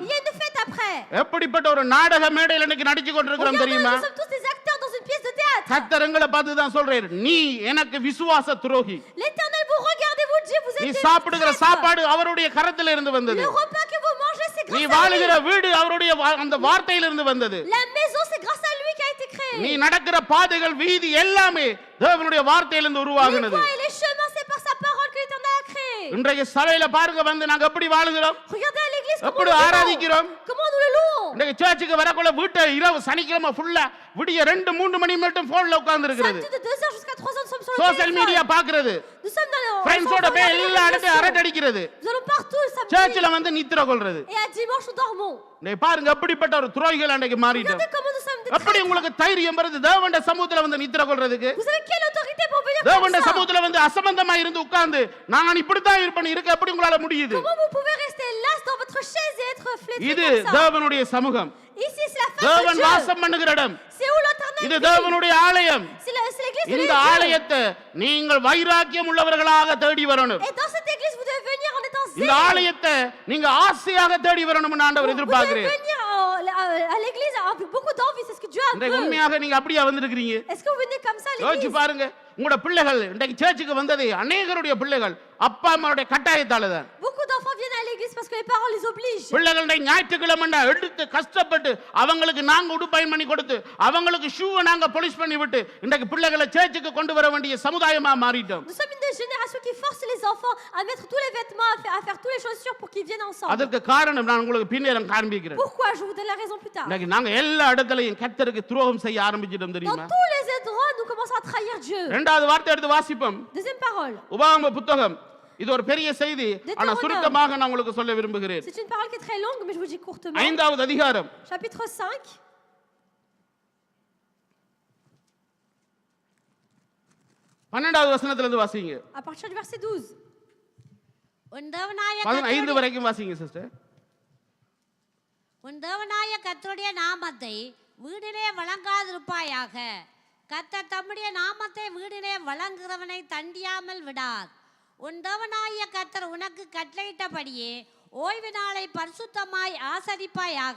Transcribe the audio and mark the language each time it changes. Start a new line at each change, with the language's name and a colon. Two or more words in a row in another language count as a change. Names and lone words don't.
French: Il y a une fête après.
Tamil: எப்படிப்பட்ட ஒரு நாடக மேடையில் இன்னைக்கு நடிச்சு கொண்டிருக்கிறோம்
French: Regardez,
Tamil: தெரியுமா?
French: nous sommes tous des acteurs dans une pièce de théâtre.
Tamil: கர்த்தரங்களை பார்த்து தான் சொல்றேன், நீ எனக்கு விசுவாச துரோகி.
French: L'Éternel vous regarde et vous dit, vous
Tamil: நீ
French: êtes des
Tamil: சாப்பிடுகிற
French: traîtres.
Tamil: சாப்பாடு அவருடைய கரத்தில் இருந்து வந்தது.
French: Le repas que vous mangez, c'est
Tamil: நீ
French: grâce à
Tamil: வாழுகிற
French: lui.
Tamil: வீடு அவருடைய அந்த வார்த்தையிலிருந்து வந்தது.
French: La maison, c'est grâce à lui qui a été créée.
Tamil: நீ நடக்கிற பாதைகள் வீதி எல்லாமே தேவனுடைய வார்த்தையிலிருந்து
French: Les
Tamil: உருவாகினது.
French: voies et les chemins, c'est par sa parole que l'Éternel a créé.
Tamil: இன்றைக்கு சபையில பாருங்க வந்து நாங்க எப்படி வாழுகிறோம்,
French: Regardez à l'église comment
Tamil: எப்படி
French: nous louons.
Tamil: ஆராதிக்கிறோம்.
French: Comment nous le louons.
Tamil: இன்றைக்கு சர்ச்சுக்கு வரக்குள்ள வீட்டை இரவு சனிக்கிழமை ஃபுல்லா விடிய 2-3 மணி மட்டும் போன்ல உட்கார்ந்து இருக்கிறது.
French: Samedi de 2h jusqu'à 3h, nous sommes sur le
Tamil: சோசியல்
French: téléphone.
Tamil: மீடியா பாக்குறது,
French: Nous sommes dans le...
Tamil: ஃப்ரெண்ட்ஸோட
French: on
Tamil: போய்
French: regarde les
Tamil: எல்லா
French: réseaux
Tamil: இடத்தையும்
French: sociaux.
Tamil: அரட்டை அடிக்கிறது,
French: Nous allons partout le samedi.
Tamil: சர்ச்சில் வந்து நித்திர கொள்றது.
French: Et à dimanche, nous dormons.
Tamil: நீ பாருங்க எப்படிப்பட்ட ஒரு துரோகிகள் அன்றைக்கு மாறிட்டோம்.
French: Regardez comment nous sommes des
Tamil: எப்படி
French: traîtres.
Tamil: உங்களுக்கு தைரியம் வருது தேவண்ட சமூகத்துல வந்து நித்திர கொள்றதுக்கு?
French: Vous avez quelle autorité pour venir comme
Tamil: தேவண்ட
French: ça?
Tamil: சமூகத்துல வந்து அசம்பந்தமா இருந்து உட்கார்ந்து நான் இப்படித்தான் இருப்பேன் இருக்க எப்படி உங்களால முடியுது?
French: Comment vous pouvez rester là dans votre chaise et être flétri
Tamil: இது
French: comme ça?
Tamil: தேவனுடைய சமூகம்.
French: Ici, c'est la face de
Tamil: தேவன்
French: Dieu.
Tamil: வாசம் பண்ணுகிற இடம்.
French: C'est où l'Éternel
Tamil: இது
French: vit.
Tamil: தேவனுடைய ஆலயம்.
French: C'est l'église de
Tamil: இந்த
French: Dieu.
Tamil: ஆலயத்தை நீங்கள் வைராக்கியம் உள்ளவர்களாக தேடி வரணும்.
French: Et dans cette église, vous devez venir en étant
Tamil: இந்த
French: zélé.
Tamil: ஆலயத்தை நீங்க ஆசையாக தேடி வரணும்னு ஆண்டவர்
French: Vous devez
Tamil: எதிர்பார்க்கிறேன்.
French: venir à l'église avec beaucoup d'envie. C'est ce que Dieu a
Tamil: இன்றைக்கு
French: veut.
Tamil: உண்மையாக நீங்க அப்படியே வந்திருக்கிறீங்க.
French: Est-ce que vous venez comme ça à
Tamil: யோசிச்சு
French: l'église?
Tamil: பாருங்க, உங்களோட பிள்ளைகள் இன்றைக்கு சர்ச்சுக்கு வந்தது அநேகருடைய பிள்ளைகள் அப்பா அம்மாவுடைய கட்டாயத்தால தான்.
French: Beaucoup d'enfants viennent à l'église parce que les parents les obligent.
Tamil: பிள்ளைகள் ஞாயிற்றுக்கிழமை எடுத்து கஷ்டப்பட்டு அவங்களுக்கு நாங்க உடுப்பயன் பண்ணி கொடுத்து அவங்களுக்கு ஷூவை நாங்க பொலிஷ் பண்ணி விட்டு இன்றைக்கு பிள்ளைகளை சர்ச்சுக்கு கொண்டு வர வேண்டிய சமுதாயமா மாறிட்டோம்.
French: Nous sommes une génération qui force les enfants à mettre tous les vêtements, à faire toutes les chaussures pour qu'ils viennent ensemble.
Tamil: அதற்கு காரணம் நான் உங்களுக்கு பின்னேரம் காண்பிக்கிறேன்.
French: Pourquoi? Je vous donne la raison plus tard.
Tamil: இன்னைக்கு நாங்க எல்லா இடத்துலயும் கர்த்தருக்கு துரோகம் செய்ய ஆரம்பிச்சிட்டோம்
French: Dans
Tamil: தெரியுமா?
French: tous les endroits, nous commençons à trahir Dieu.
Tamil: இரண்டாவது வார்த்தை எடுத்து வாசிப்போம்.
French: Deuxième parole.
Tamil: உபாகம புத்தகம். இது ஒரு பெரிய செய்தி, ஆனா
French: Deutéronome.
Tamil: சுருக்கமாக நான் உங்களுக்கு சொல்ல விரும்புகிறேன்.
French: C'est une parole qui est très longue, mais je vous dis courtement.
Tamil: 5வது அதிகாரம்
French: Chapitre 5.
Tamil: 12வது வசனத்திலிருந்து வாசிங்க.
French: À partir du verset 12.
Tamil: உன் தேவனாய 15 கர்த்தருடைய- வரைக்கும் வாசிங்க சிஸ்டர். உன் தேவனாய கர்த்தருடைய நாமத்தை வீடிலே வழங்காதிருப்பாயாக. கர்த்தர் தம்முடைய நாமத்தை வீடிலே வழங்குகிறவனை தண்டியாமல் விடார். உன் தேவனாய கர்த்தர் உனக்கு கட்டளையிட்டபடியே ஓய்வு நாளை பரிசுத்தமாய் ஆசரிப்பாயாக.